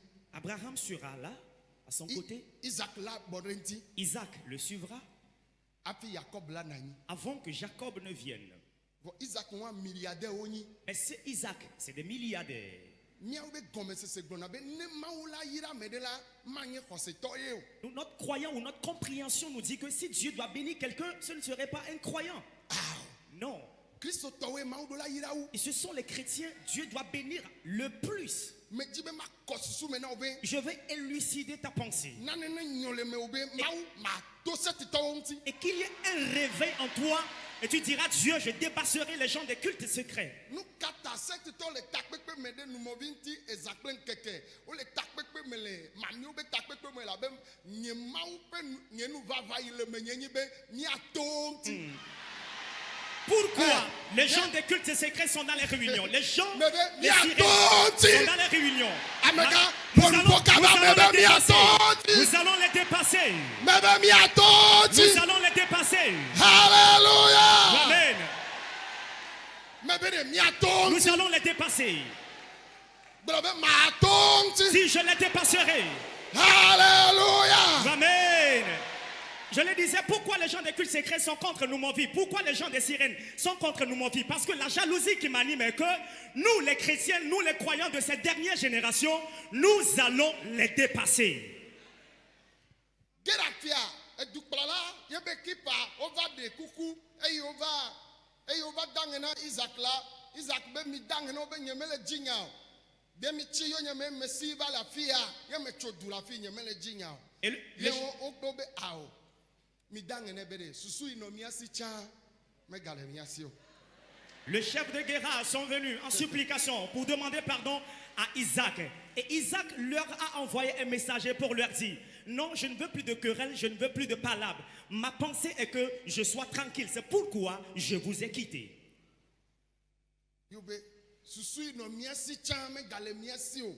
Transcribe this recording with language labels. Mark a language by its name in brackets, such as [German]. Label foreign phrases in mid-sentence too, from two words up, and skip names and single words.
[French] Abraham sera là, à son côté. [Ewe] Isaac la bɔ ɖe ŋuti. [French] Isaac le suivra [Ewe] Hafi Jacob la nɔ anyi. [French] avant que Jacob ne vienne. [Ewe] Vɔ Isaac wa milliardaire wonyi. [French] Mais c'est Isaac, c'est des milliardaires. [Ewe] Miawo be gɔmesese gblɔna be ne Mawu la yra ame ɖe la manye xɔsetɔ ye o. [French] Nous, notre croyant ou notre compréhension nous dit que si Dieu doit bénir quelqu'un, ce ne serait pas un croyant. Non. [Ewe] Kristotɔwoe Mawu ɖo la yira wo. [French] Et ce sont les chrétiens, Dieu doit bénir le plus. [Ewe] Me di be ma kɔ susu me na wo be [French] Je vais élucider ta pensée. [Ewe] nane ne nyɔ le me wo be Mawu ma to setitɔwo ŋuti. [French] Et qu'il y ait un réveil en toi. Et tu diras, Dieu, je dépasserai les gens des cultes secrets. [Ewe] Nu kata setitɔ le takpekpe me ɖe numɔvi ŋuti eza kple ŋkeke. Wo le takpekpe me le mamio be takpekpe me labe nye Mawu ƒe nye nu vava yi le me nye nyi be miato ŋuti. [French] Pourquoi les gens des cultes secrets sont dans les réunions? Les gens, Mais ben, les [Ewe] miato [French] sirènes [Ewe] ŋuti. [French] sont dans les réunions. [Ewe] Amega [French] Nous [Ewe] polupo kaba me be miato ŋuti. [French] Nous allons les dépasser. [Ewe] Me be miato [French] Nous [Ewe] ŋuti. [French] allons les dépasser. Hallelujah. Amen. [Ewe] Me be de miato [French] Nous [Ewe] ŋuti. [French] allons les dépasser. [Ewe] Gblɔ be mato ŋuti. [French] Si je les dépasserai. Hallelujah. Amen. Je le disais, pourquoi les gens des cultes secrets sont contre nous, mon vie? Pourquoi les gens des sirènes sont contre nous, mon vie? Parce que la jalousie qui m'anime est que nous, les chrétiens, nous, les croyants de cette dernière génération, nous allons les dépasser. [Ewe] Gerafia, edukplɔla yebe kipa ova de kuku eye ova dange na Isaac la. Isaac be mi dange na wo be nye mele dzinya o. Be mi tsi yo nye me mesi va le afi ya ye me tso du la fi nye mele dzinya o. [French] Et [Ewe] Ye wo kpɔ be ao. Mi dange ne be de susu yi nɔ mia si tsã megale mia si o. [French] le chef de guérard sont venus en supplication pour demander pardon à Isaac. Et Isaac leur a envoyé un messager pour leur dire, non, je ne veux plus de querelles, je ne veux plus de palabres. Ma pensée est que je sois tranquille. C'est pourquoi je vous ai quitté. [Ewe] Yo be susu yi nɔ mia si tsã megale mia si o.